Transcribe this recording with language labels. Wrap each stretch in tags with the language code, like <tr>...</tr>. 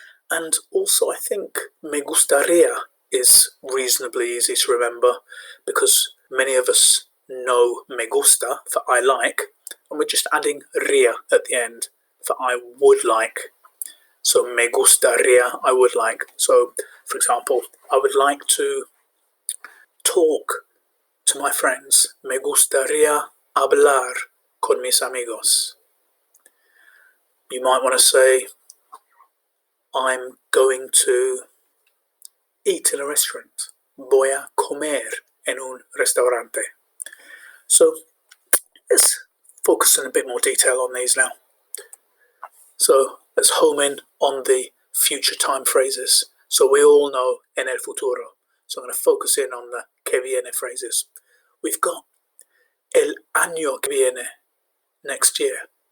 <en>And also I think</en> <es>me gustaría</es> <en>is reasonably easy to remember because many of us know</en> <es>me gusta</es> <en>for I like, and we're just adding ría at the end for I would like. So</en> <es>me gustaría,</es> <en>I would like. So, for example, I would like to talk to my friends.</en> <es>Me gustaría hablar con mis amigos.</es> <en>You might want to say, I'm going to eat in a restaurant.</en> <es>Voy a comer en un restaurante.</es> <en>So let's focus in a bit more detail on these now. So let's home in on the future time phrases. So we all know</en> <es>en el futuro.</es> <en>So I'm going to focus in on the</en> <es>que viene</es> <en>phrases. We've got</en> <es>el año que viene,</es> <en>next year.</en>